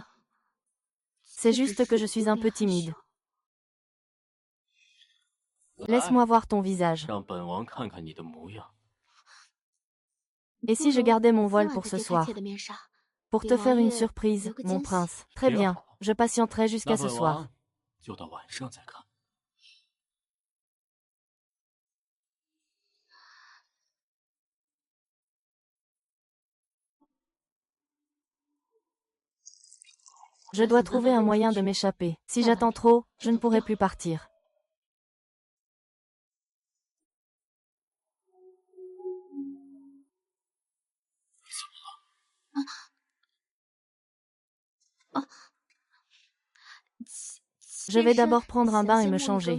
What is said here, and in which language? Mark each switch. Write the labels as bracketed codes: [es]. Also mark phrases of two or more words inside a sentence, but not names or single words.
[fr] C'est juste que je suis un peu timide. Laisse-moi voir ton visage. Et si je gardais mon voile pour ce soir? Pour te faire une surprise, mon prince. Très bien, je patienterai jusqu'à ce soir. [zh] 就到晚上再看。 [fr] Je dois trouver un moyen de m'échapper. Si j'attends trop, je ne pourrai plus partir. Je vais d'abord prendre un bain et me changer.